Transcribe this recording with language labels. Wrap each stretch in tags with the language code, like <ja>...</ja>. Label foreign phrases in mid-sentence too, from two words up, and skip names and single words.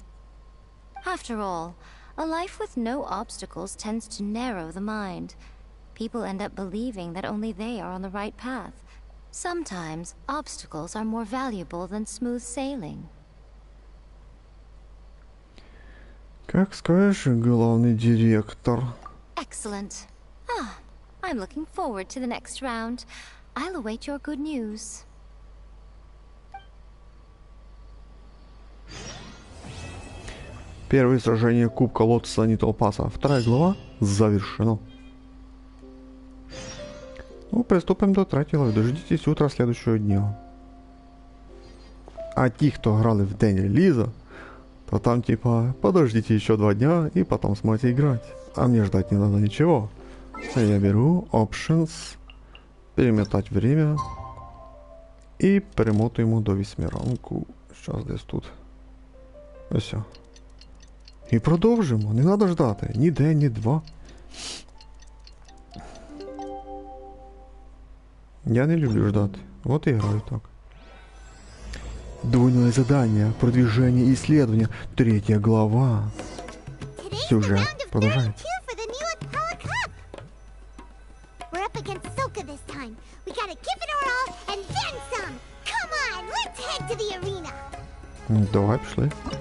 <en>After all, a life with no obstacles tends to narrow the mind. People end up believing that only they are on the right path. Sometimes, obstacles are more valuable than smooth sailing.</en> <ru>Как скажешь, главный директор.</ru> <en>Excellent. Ah, I'm looking forward to the next round. I'll await your good news.</en> <ru>Первое сражение Кубка Лотоса Нитл Пасса.</ru> <uk>2 глава завершено. Ну, приступимо до 3 глави.</uk> <ru>Дождитесь утра следующего дня.</ru> <uk>А ті, хто грали в день релиза,</uk> <ru>то там типа подождите еще 2 дня и потом сможете играть. А мне ждать не надо ничего. Я беру Options, перемотать время и</ru> <uk>перемотуємо до 8 ранку. Сейчас десь тут. Ось. І продовжимо. Не треба ждати. Ні день, ні два.</uk> <ru>Я не люблю ждать. Вот и играю так. Двойное задание, продвижение и исследование. 3 глава. Сюжет продолжается.</ru> <uk>Давай, пішли.</uk>